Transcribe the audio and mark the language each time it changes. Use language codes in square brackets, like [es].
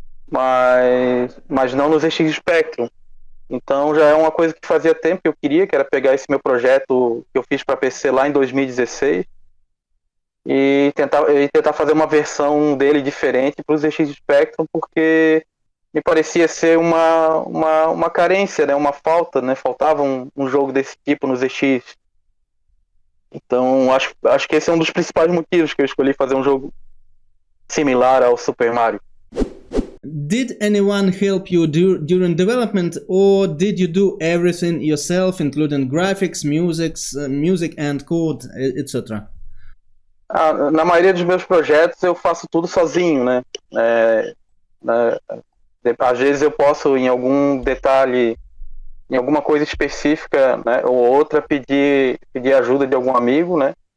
[pt] Mas não no ZX Spectrum. Então já é uma coisa que fazia tempo que eu queria, que era pegar esse meu projeto que eu fiz para PC lá em 2016 e tentar fazer uma versão dele diferente para o ZX Spectrum, porque me parecia ser uma carência, né? Uma falta, né? Faltava um jogo desse tipo no ZX. Então acho que esse é um dos principais motivos que eu escolhi fazer um jogo similar ao Super Mario. [en] Did anyone help you during development, or did you do everything yourself, including graphics, music and code, etc.? [pt] Na maioria dos meus projetos eu faço tudo sozinho, né? Às vezes eu posso, em algum detalhe, em alguma coisa específica, né, ou outra, pedir ajuda de algum amigo, né?